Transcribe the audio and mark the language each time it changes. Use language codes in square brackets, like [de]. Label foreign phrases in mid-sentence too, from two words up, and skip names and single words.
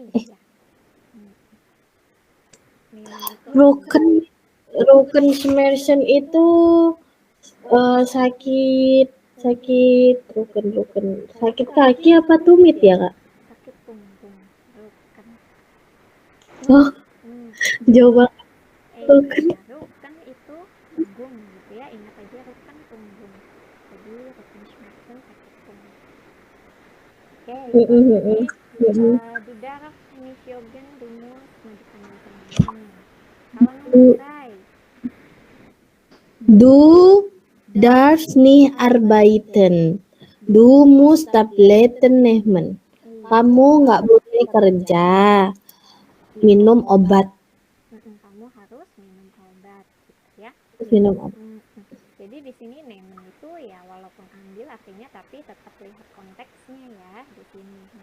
[id] Rückenschmerzen itu sakit sakit kaki apa tumit ya kak? Sakit punggung, ruken. Oh, jauh banget. Ruken itu punggung gitu ya, ingat aja ruken punggung. Jadi Rückenschmerzen sakit punggung. Oke, [de] du darfst nicht joggen, du musst Medikamente nehmen. [id] Kalau nomor 3 [de] Du darfst nicht arbeiten. Du musst Tabletten nehmen. [id] Kamu nggak boleh kerja. Minum obat. Kamu harus minum obat, gitu ya. Minum obat. Jadi di sini nehmen itu ya walaupun ambil artinya tapi tetap lihat konteksnya ya di sini.